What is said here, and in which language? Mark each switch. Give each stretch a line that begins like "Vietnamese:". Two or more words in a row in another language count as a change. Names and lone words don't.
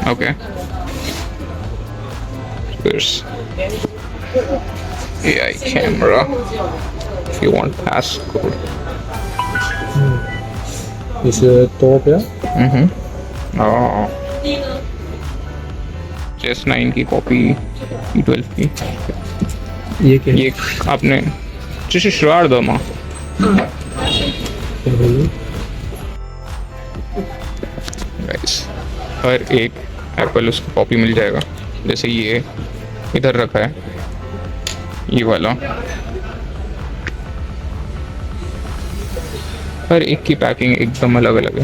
English: Okay. There's AI camera. If you want passcode.
Chinese: 你是 doorbell?
English: Oh. Just
Hindi: 9 की कॉपी, E12 की। ये क्या ये आपने,
Chinese: 这是12的吗？
Hindi: गाइस हर एक एप्पल उसको कॉपी मिल जाएगा। जैसे ये इधर रखा है, ये वाला हर एक की पैकिंग एकदम अलग अलग है।